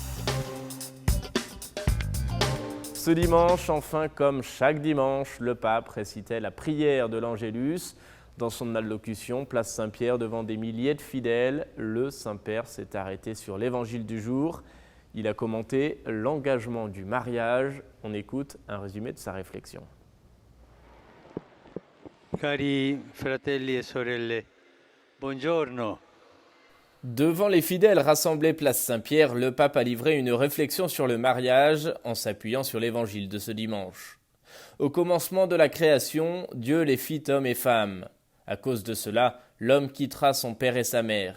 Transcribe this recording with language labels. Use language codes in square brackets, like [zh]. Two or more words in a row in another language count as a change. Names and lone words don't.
[fr] Ce dimanche, enfin, comme chaque dimanche, le pape récitait la prière de l'Angélus. Dans son allocution, place Saint-Pierre, devant des milliers de fidèles, le Saint-Père s'est arrêté sur l'Évangile du jour. Il a commenté l'engagement du mariage. On écoute un résumé de sa réflexion. [it] Cari fratelli e sorelle, buongiorno. [fr] Devant les fidèles rassemblés place Saint-Pierre, le pape a livré une réflexion sur le mariage en s'appuyant sur l'évangile de ce dimanche. Au commencement de la création, Dieu les fit hommes et femmes. À cause de cela, l'homme quittera son père et sa mère.